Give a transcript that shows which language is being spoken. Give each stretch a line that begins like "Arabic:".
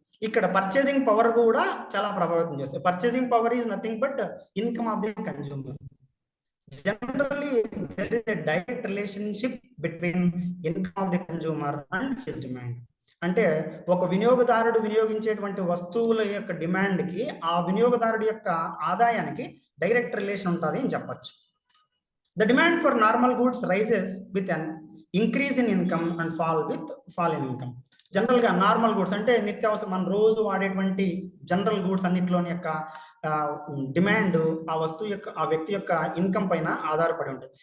Telugu: ఇక్కడ purchasing power కూడా చాలా ప్రభావితం చేస్తుంది.
English: Purchasing power is nothing but income of the consumer. Generally there is a direct relationship between income of the consumer and his demand.
Telugu: అంటే ఒక వినియోగదారుడు వినియోగించేటువంటి వస్తువుల యొక్క డిమాండ్ కి ఆ వినియోగదారుడి యొక్క ఆదాయానికి డైరెక్ట్ రిలేషన్ ఉంటుంది అని చెప్పొచ్చు.
English: The demand for normal goods rises with an increase in income and fall in income.
Telugu: General గా నార్మల్ గూడ్స్ అంటే నిత్యావసరం మనం రోజు వాడేటువంటి జనరల్ గూడ్స్ అన్నిటిలోని యొక్క డిమాండ్ ఆ వస్తువు యొక్క, ఆ వ్యక్తి యొక్క ఇన్కమ్ పైన ఆధారపడి ఉంటుంది.